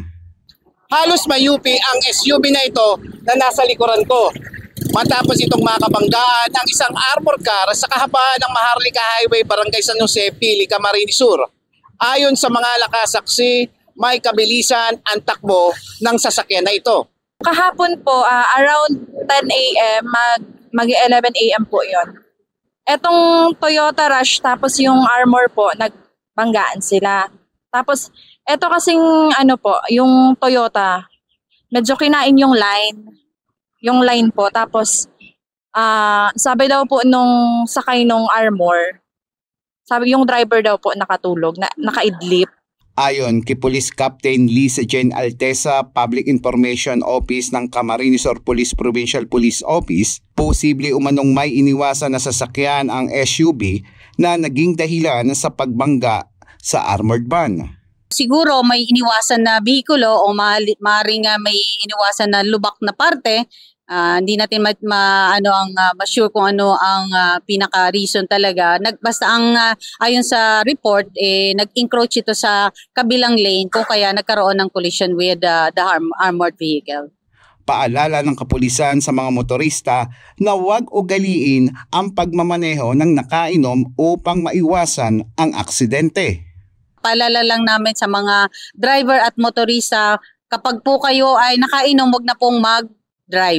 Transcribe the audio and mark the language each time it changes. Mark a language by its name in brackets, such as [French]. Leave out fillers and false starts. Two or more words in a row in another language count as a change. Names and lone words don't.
[Filipino] Halos mayupi ang SUV na ito na nasa likuran ko. Matapos itong makabanggaan ng isang armored car sa kahabaan ng Maharlika Highway, Barangay San Jose, Pili, Camarines Sur. Ayon sa mga nakasaksi, may kabilisan ang takbo ng sasakyan na ito. Kahapon po, [English] around 10 a.m., [Filipino] mag-11 a.m. po yon. Etong Toyota Rush, tapos yung Armor po, nagbanggaan sila. Tapos, eto kasing yung Toyota, medyo kinain yung line po. Tapos, sabi daw po nung sakay nung Armor, sabi yung driver daw po nakatulog, nakaidlip. Ayon kay Police Captain Lisa Jane Altesa, Public Information Office ng Camarines Sur Police Provincial Police Office, posible umanong may iniwasan na sasakyan ang SUV na naging dahilan sa pagbangga sa armored van. Siguro may iniwasan na bihikulo o maaaring may iniwasan na lubak na parte. Hindi natin ma-sure kung ano ang pinaka-reason talaga. Basta ayon sa report, nag-encroach ito sa kabilang lane kung kaya nagkaroon ng [English] collision with the armored vehicle. [Filipino] Paalala ng kapulisan sa mga motorista na huwag ugaliin ang pagmamaneho ng nakainom upang maiwasan ang aksidente. Paalala lang namin sa mga driver at motorista, kapag po kayo ay nakainom, huwag na pong mag-drive.